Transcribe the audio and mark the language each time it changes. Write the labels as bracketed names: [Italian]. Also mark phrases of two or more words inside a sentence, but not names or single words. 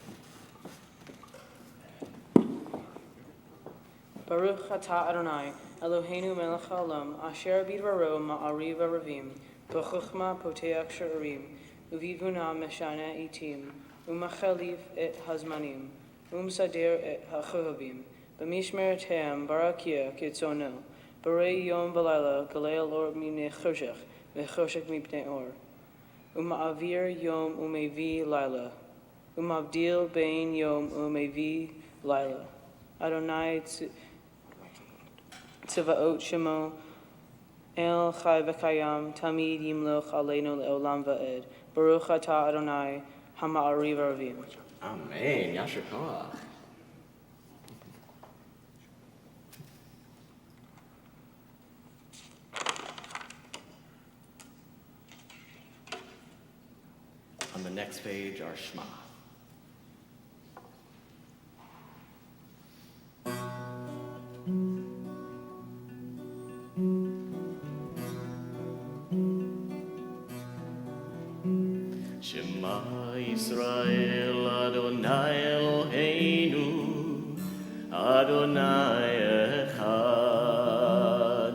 [Hebrew] ברוך אתה אדני, אלהינו מלך העולם, אשר בדברו מעריב ערבים, בחכמה פותח שערים, ובתבונה משנה עתים, ומחליף את הזמנים, ומסדר את הכוכבים, במשמרותיהם ברקיע כרצונו, בורא יום ולילה גולל אור מפני חשך, וחשך מפני אור. ומעביר יום ומביא לילה. ומבדיל בין יום ומביא לילה. אדני צבאות שמו אל חי וקים תמיד ימלוך עלינו לעולם ועד. ברוך אתה אדני המעריב ערבים. אמן. יישר כח. [English] On the next page, our Shema. [Hebrew] שמע ישראל אדני אלהינו אדני אחד.